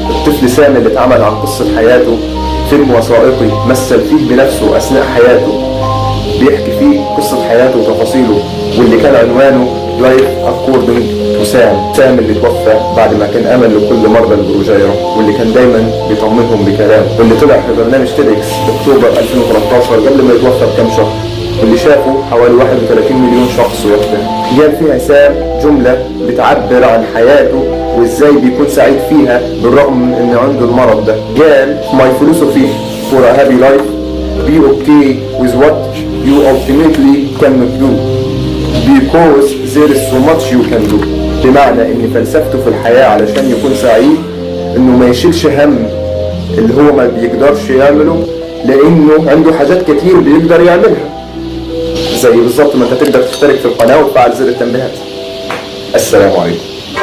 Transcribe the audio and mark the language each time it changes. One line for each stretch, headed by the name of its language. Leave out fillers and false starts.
Arabic: الطفل سام اللي اتعمل عن قصة حياته فيلم وثائقي مثل فيه بنفسه أثناء حياته، بيحكي فيه قصة حياته وتفاصيله، واللي كان عنوانه لايف أكوردنج تو سام اللي توفى بعد ما كان أمل لكل مرضى البروجيرة، واللي كان دايما بيطمنهم بكلام، واللي طلع في برنامج تيدكس أكتوبر 2013 قبل ما يتوفى بكام شهر، واللي شافه حوالي 31 مليون شخص وقتها. جاب فيها سام جملة بتعبر عن حياته وازاي بيكون سعيد فيها بالرغم من ان عنده المرض ده.
English: قال My philosophy for a happy life be okay with what you ultimately cannot do because there is so much you can do.
Arabic: بمعنى ان فلسفته في الحياة علشان يكون سعيد انه ما يشيلش هم اللي هو ما بيقدرش يعمله، لانه عنده حاجات كتير بيقدر يعملها، زي بالظبط ما انت تقدر تشترك في القناة وتفعل زر التنبيهات. السلام عليكم.